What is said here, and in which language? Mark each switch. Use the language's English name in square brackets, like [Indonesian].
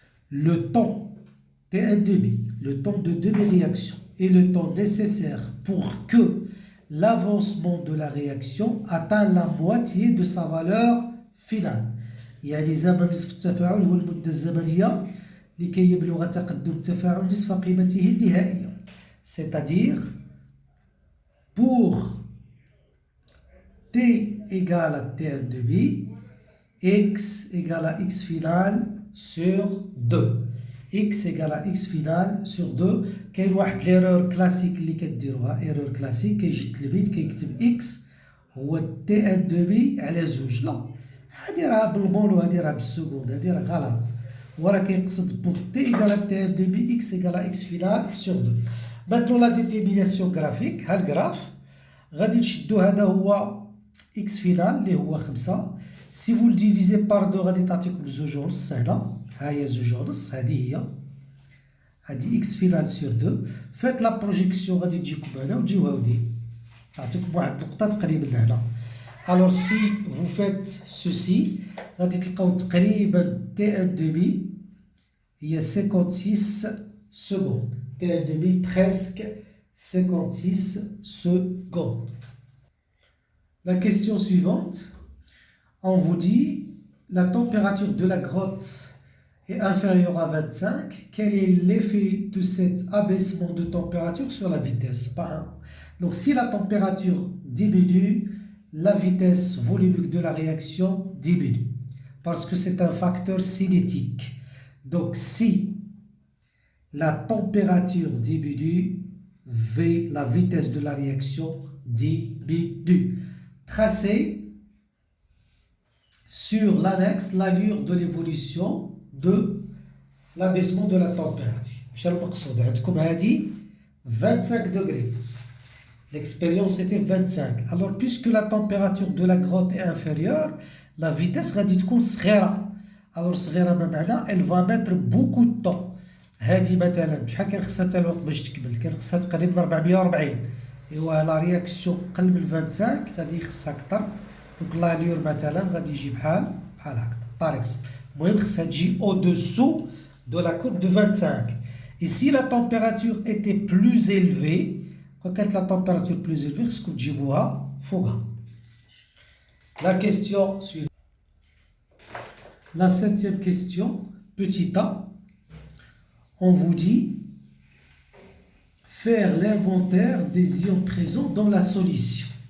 [French] Le temps T1,5, le temps de demi-réaction, est le temps nécessaire pour que l'avancement de la réaction atteint la moitié de sa valeur finale. [Arabic] يعني زمن نصف التفاعل هو المدة الزمنية لكي يبلغ تقدم التفاعل نصف قيمته النهائية. [French] C'est-à-dire, pour t égale à t1,5, x égale à x final sur 2. x égale à x final sur 2. [Arabic] كاين واحد [French] l'erreur classique [Arabic] اللي كديروها [French] erreur classique [Arabic] كيجي التلميذ كيكتب x هو t1,5 على 2. لا، هادي راه بالمول وهادي راه بالسكوند، هادي راه غلط. هو راه كيقصد [French] pour t égale à t1,5 x égale à x final sur 2. Maintenant la détermination graphique، [Arabic] ها الجراف غادي نشدو هذا هو x final اللي هو 5. [French] Si vous le divisez par 2 [Arabic] غادي تعطيكم 2 ونص. هنا ها هي 2 ونص، هذه هي هذه [French] x final sur 2. [Arabic] فات لا بروجيكسيون غادي تجيكم هنا وتجيو هاودي تعطيكم واحد النقطة تقريبا لهنا. [French] Alors si vous faites ceci [Arabic] غادي تلقاو تقريبا [French] t1,5 هي 56 secondes. t1,5 presque 56 secondes. La question suivante, on vous dit la température de la grotte est inférieure à 25. Quel est l'effet de cet abaissement de température sur la vitesse? Donc si la température diminue, la vitesse volumique de la réaction diminue parce que c'est un facteur cinétique. Donc si la température diminue, la vitesse de la réaction diminue. Tracez sur l'annexe l'allure de l'évolution de l'abaissement de la température. [Arabic] واش المقصود عندكم هذه 25 degrés. [French] L'expérience était 25. Alors, puisque la température de la grotte est inférieure, la vitesse [Arabic] غادي تكون صغيرة. [French] Alors, [Arabic] صغيرة بمعنى [French] elle va mettre beaucoup de temps. [Arabic] هذه مثلا شحال كان خصها حتى الوقت باش تكمل؟ كان خصها تقريبا 440. ايوا لا رياكسيون قل من 25 غادي يخصها أكثر. دونك لالور مثلا غادي يجي بحال هكذا. [French] Par exemple. [Arabic] المهم خصها تجي [French] au-dessous de la courbe de 25. Et si la température était plus élevée, quand la température plus élevée, ce que [Arabic] تجيبوها فوقها. [French] La question suivante. La 7e question, petit a, on vous dit faire l'inventaire des ions présents dans la solution.